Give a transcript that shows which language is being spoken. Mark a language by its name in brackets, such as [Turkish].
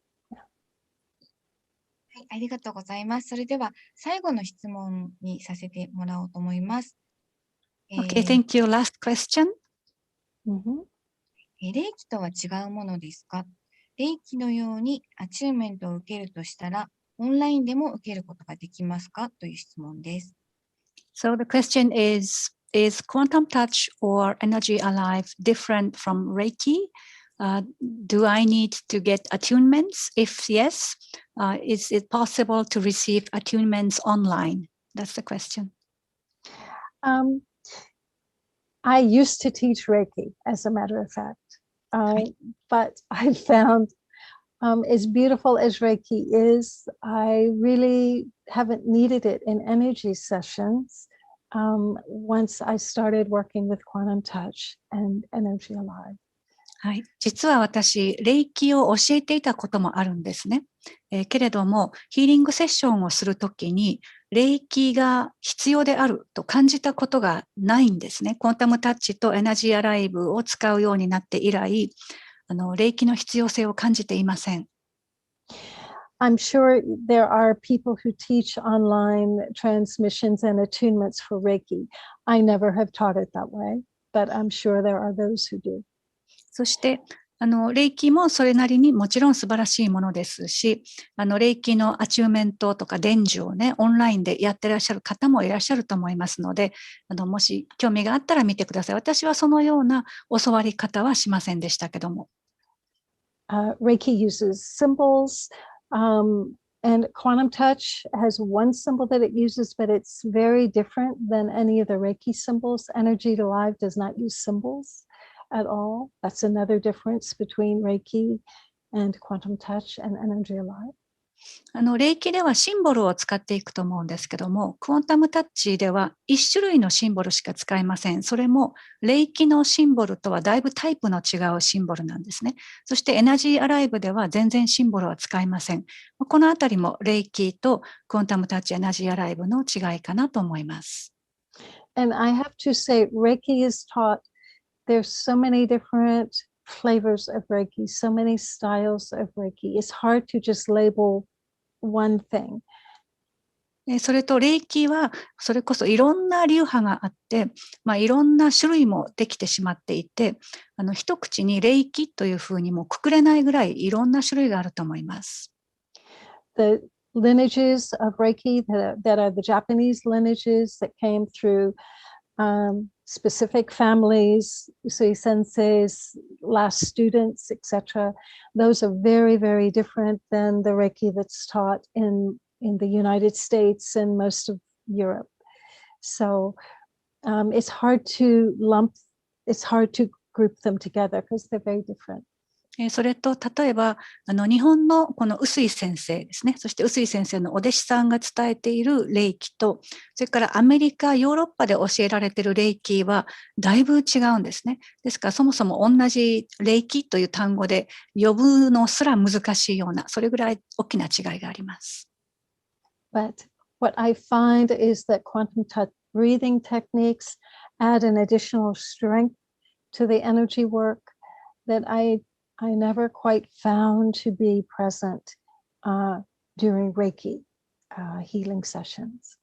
[Japanese] はい、ありがとうございます。それでは最後の質問にさせてもらおうと思います。 [English] Okay, thank you. Last question. [Japanese] 霊気とは違うものですか？霊気のようにアチューメントを受けるとしたら、オンラインでも受けることができますか？という質問です。 [English] So the question is quantum touch or energy alive different from Reiki? Do I need to get attunements? If yes, is it possible to receive attunements online? That's the question. I used to teach Reiki, as a matter of fact, but I found as beautiful as Reiki is, I really haven't needed it in energy sessions once I started working with quantum touch and energy alive. [Japanese] はい、実は私、霊気を教えていたこともあるんですね。けれども、ヒーリングセッションをするときに、霊気が必要であると感じたことがないんですね。クォンタムタッチとエナジーアライブを使うようになって以来、霊気の必要性を感じていません。 [English] I'm sure there are people who teach online transmissions and attunements for Reiki. I never have taught it that way, but I'm sure there are those who do. [Japanese] そして、霊気もそれなりにもちろん素晴らしいものですし、霊気のアチューメントとか伝授をね、オンラインでやってらっしゃる方もいらっしゃると思いますので、もし興味があったら見てください。私はそのような教わり方はしませんでしたけども。 [English] Reiki uses symbols, and quantum touch has one symbol that it uses, but it's very different than any of the Reiki symbols. Energy Alive does not use symbols at all. That's another difference between Reiki and quantum touch and energy alive. [Japanese] 霊気ではシンボルを使っていくと思うんですけども、クォンタムタッチでは1種類のシンボルしか使いません。それも霊気のシンボルとはだいぶタイプの違うシンボルなんですね。そしてエナジーアライブでは全然シンボルは使いません。このあたりも霊気とクォンタムタッチエナジーアライブの違いかなと思います。 [English] And I have to say, Reiki is taught, there's so many different flavors of Reiki, so many styles of Reiki. It's hard to just label one thing. [Japanese] それと霊気はそれこそいろんな流派があって、いろんな種類もできてしまっていて、一口に霊気というふうにもくくれないぐらいいろんな種類があると思います。 [English] The lineages of Reiki that are the Japanese lineages that came through specific families, Usui senseis, last students, etc. Those are very, very different than the Reiki that's taught in the United States and most of Europe. So it's hard to group them together because they're very different. [Japanese] それと例えば日本のこの臼井先生ですね、そして臼井先生のお弟子さんが伝えている霊気と、それからアメリカヨーロッパで教えられている霊気はだいぶ違うんですね。ですからそもそも同じ霊気という単語で呼ぶのすら難しいような、それぐらい大きな違いがあります。 [English] But what I find is that quantum touch breathing techniques add an additional strength to the energy work that I never quite found to be present during Reiki healing sessions.